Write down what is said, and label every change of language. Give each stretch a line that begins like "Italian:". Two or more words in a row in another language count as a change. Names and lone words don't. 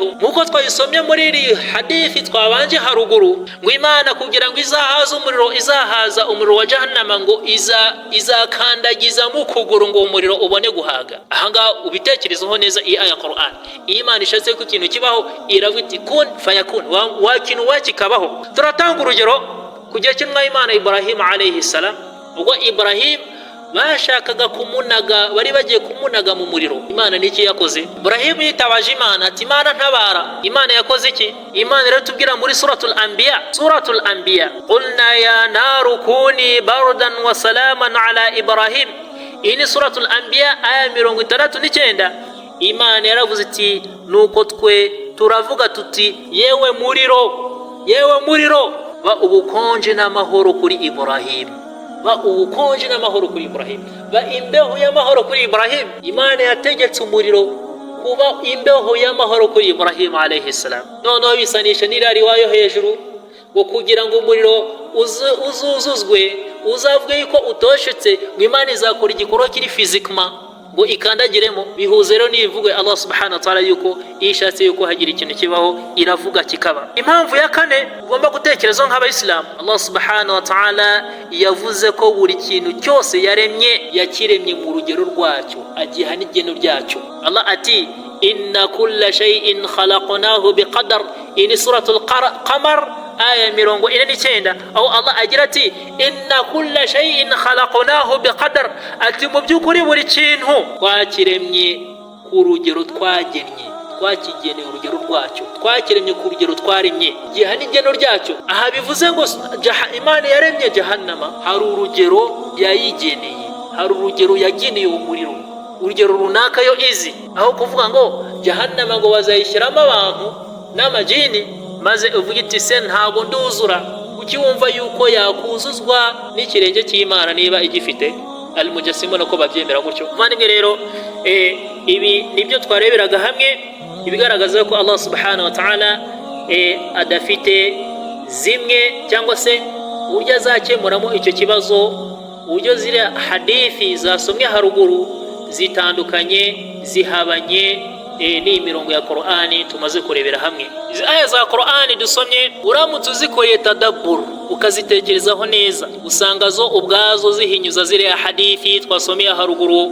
Kinyarwanda: Nkuko twayisomye muri iri hadithi twabanje haruguru, ngo Imana kugira ngo izahaza umuriro wa jahannama, ngo izakandagiza mu kuguru ngo umuriro ubone guhaga. Ahanga ubitekerezaho neza iyi aya Qur'an. Imana ishatse ko ikintu kibaho iravuga iti
Arabic: kun fayakun,
Kinyarwanda: wa kintu wakikabaho. Turatanga urugero kugiye kimwe Imana Ibrahim
Arabic: alayhi salam,
Kinyarwanda: ubwo Ibrahim bashakaga kumunaga, bari bagiye kumunaga mu muriro. Imana niki yakoze? Ibrahim yitabaje Imana ati Imana ntabara. Imana yakoze iki? Imana iratubwira muri suratul Anbiya
Arabic: qulna ya naru kuni bardan wa salaman ala Ibrahim.
Kinyarwanda: Iyi ni suratul Anbiya aya 69. Imana yaravuze iti nuko twe turavuga tuti yewe muriro ba ubukonje n'amahoro kuri Ibrahim, ba ubukonje n'amahoro kuri Ibrahim, ba imbeho y'amahoro kuri Ibrahim. Imana yategetse umuriro kuba imbeho y'amahoro kuri Ibrahim
Arabic: alayhi salam.
Kinyarwanda: Noneho bisanisha n'irari wayo hejuru ngo kugira ngo umuriro uzuzuzwe, uzavuge yuko utoshetse, ngo Imana izakora igikorwa kiri fizikma ngo ikandagiremo. Bihuze rero n'ivugwe Allah
Arabic: subhanahu wa ta'ala
Kinyarwanda: yuko ishatse yuko hagira ikintu kibaho iravuga kikaba. Impamvu ya kane ugomba gutekereza nk'Abayisilamu, Allah
Arabic: subhanahu wa ta'ala
Kinyarwanda: yavuze ko buri kintu cyose yaremye yakiremye mu rugero rwacyo, agiha n'igeno ryacyo.
Arabic: Allah ati إنا كل شيء خلقناه بقدر.
Kinyarwanda: Ini suratul Qamar aya 49 aho Allah agira ati
Arabic: inna kulla shay'in khalaqnahu biqadar,
Kinyarwanda: ati mu by'ukuri buri kintu twakiremye ku rugero twakigeneye urugero rwacyo, twakiremye ku rugero twaremye, giha n'igeno ryacyo. Aha bivuze ngo Imana yaremye jahannama, hari urugero yayigeneye, hari urugero yageneye umuriro, urugero runaka yo izi, aho kuvuga ngo jahannama ngo bazayishyiramo abantu n'amajini, maze uvuga iti se ntabwo nduzura, kuki wumva yuko yakuzuzwa n'ikirenge cy'Imana niba igifite? Al-Mujassima nako babyemera gutyo. Muvandimwe rero ibi nibyo twareberaga hamwe, ibigaragaza ko Allah
Arabic: subhanahu wa ta'ala
Kinyarwanda: adafite zimwe cyangwa se uburyo azakemuramo icyo kibazo, uburyo ziri hadithi zasomwe haruguru zitandukanye zihabanye n'imirongo ya Qur'ani tumaze kurebera hamwe. Izi aya za Qur'ani dusomye uramutse uzikoreye tadabbur ukazitekerezaho neza, usanga zo ubwazo zihinyuza ziriya hadithi twasomeye haruguru.